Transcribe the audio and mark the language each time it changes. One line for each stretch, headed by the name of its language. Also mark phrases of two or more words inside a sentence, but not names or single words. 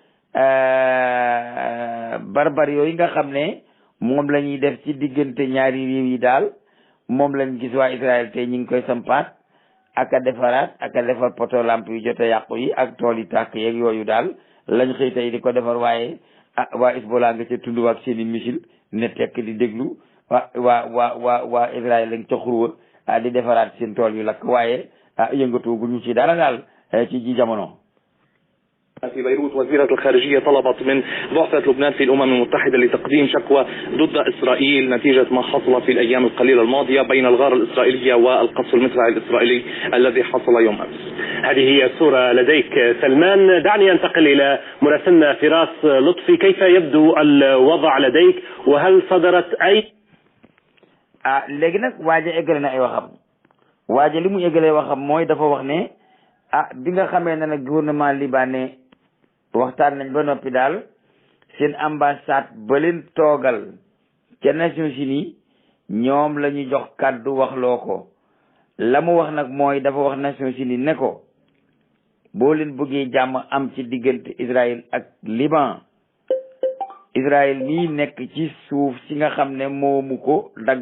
Wolof: barbar yooyu nga xam ne moom la ñuy def ci diggante ñaari réew yi daal moom lañ gis waa Israël tey ñu ngi koy sampaat ak a defaraat ak a defar poto lamp yu jot a yàqu yi ak tool yi tàkk yeeg yooyu daal lañ xëy tey di ko defar waaye waa Hezbollah nga ca tund ak seeni missile ne tekk di déglu waa Israël lañ ca xurwa di defaraat seen tool yu lakk waaye yëngatu gu ñu ci dara daal ci ji jamono.
Arabic: في بيروت وزيرة الخارجية طلبت من بعثة لبنان في الأمم المتحدة لتقديم شكوى ضد إسرائيل نتيجة ما حصل في الأيام القليلة الماضية بين الغارة الإسرائيلية والقصف المدفعي الإسرائيلي الذي حصل يوم أمس. هذه هي الصورة لديك سلمان. دعني أنتقل إلى مراسلنا فراس لطفي. كيف يبدو الوضع لديك وهل صدرت أي
Wolof: léegi nag waaja eggale na ay waxam waaja li mu eggalee waxam mooy dafa wax ne bi nga xamee ne nag
French: gouvernement libanais
Wolof: waxtaan nañ ba noppi daal seen ambassade ba leen toogal ca Nations Unies ñoom la ñu jox kàddu waxloo ko la mu wax nag mooy dafa wax Nations Unies ne ko boo leen bëggee jàmm am ci diggante Israël ak Liban Israël mii nekk ci suuf si nga xam ne moomu ko dagg